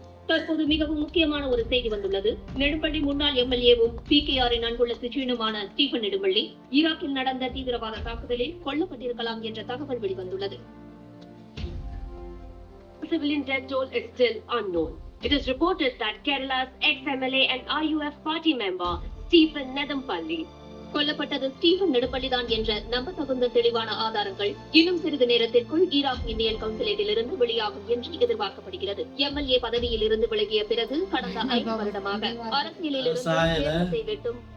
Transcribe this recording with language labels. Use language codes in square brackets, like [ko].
[ta] தற்போது மிகவும் முக்கியமான ஒரு செய்தி வந்துள்ளது. நெடும்பள்ளி முன்னாள் எம்எல்ஏவும் பிகேஆரின் அன்புள்ள சிற்றினுமான ஸ்டீபன் நெடும்பள்ளி ஈராக்கில் நடந்த தீவிரவாத தாக்குதலில் கொல்லப்பட்டிருக்கலாம் என்ற தகவல் வெளிவந்துள்ளது. [en] Civilian death toll is still unknown. It is reported that Kerala's ex-MLA and IUF party member Stephen Nedumpalli [ta] கொல்லப்பட்டது ஸ்டீபன் நெடும்பள்ளி தான் என்ற நம்பத்தகுந்த தெளிவான ஆதாரங்கள் இன்னும் சிறிது நேரத்திற்குள் ஈராக் இந்தியன் கவுன்சிலேட்டிலிருந்து வெளியாகும் என்று எதிர்பார்க்கப்படுகிறது. எம்எல்ஏ பதவியில் இருந்து விலகிய பிறகு கடந்த 5 வருடமாக அரசியலில் இருந்து வெட்டும்